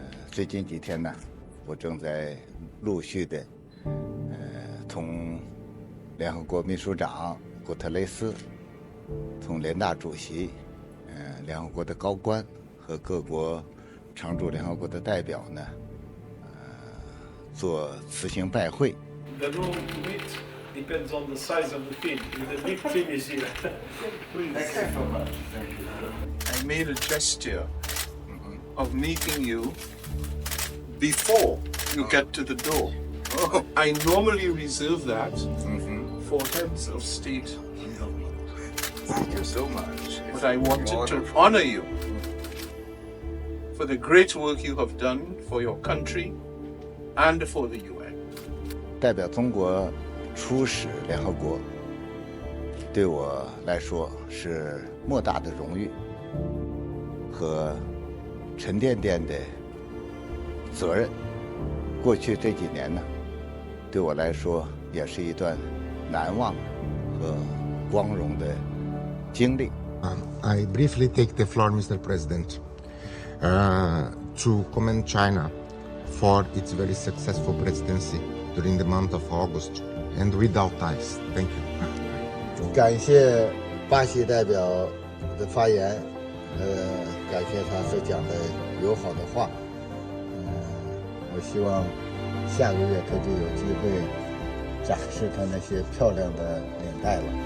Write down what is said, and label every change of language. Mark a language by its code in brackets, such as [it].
[zh] 最近几天呢，我正在陆续的同联合国秘书长古特雷斯、同联大主席、联合国的高官和各国常驻联合国的代表呢，做辞行拜会。 [en] The role to meet depends on the size of the team. The big team is here. Please. Thank you so much. Thank you. I made a gesture of meeting you before you get to the door. I normally reserve that for heads of state. Thank you so much. But I wanted to honor you for the great work you have done for your country and for the UN. [zh] 代表中国出使联合国，对我来说是莫大的荣誉和沉甸甸的责任。过去这几年呢，对我来说也是一段难忘和光荣的经历。 [en] I briefly take the floor, Mr. President, to commend China for its very successful presidency during the month of August and without ties. Thank you. [zh] 感谢巴西代表的发言，感谢他所讲的友好的话。我希望下个月他就有机会展示他那些漂亮的领带了。